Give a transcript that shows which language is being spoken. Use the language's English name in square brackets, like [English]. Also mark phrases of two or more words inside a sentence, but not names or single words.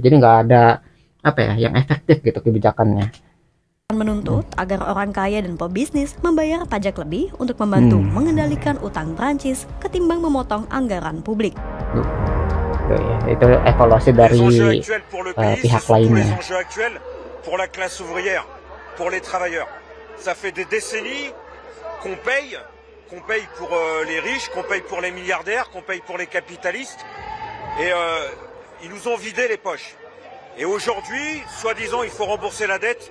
[Indonesian] Jadi nggak ada apa ya yang efektif gitu kebijakannya. Menuntut agar orang kaya dan pebisnis membayar pajak lebih untuk membantu mengendalikan utang Prancis ketimbang memotong anggaran publik. Itu evaluasi dari pihak lainnya. [French] Pour la classe ouvrière, pour les travailleurs. Ça fait des décennies qu'on paye pour les riches, qu'on paye pour les milliardaires, qu'on paye pour les capitalistes. Et ils nous ont vidé les poches. Et aujourd'hui, soi-disant, il faut rembourser la dette.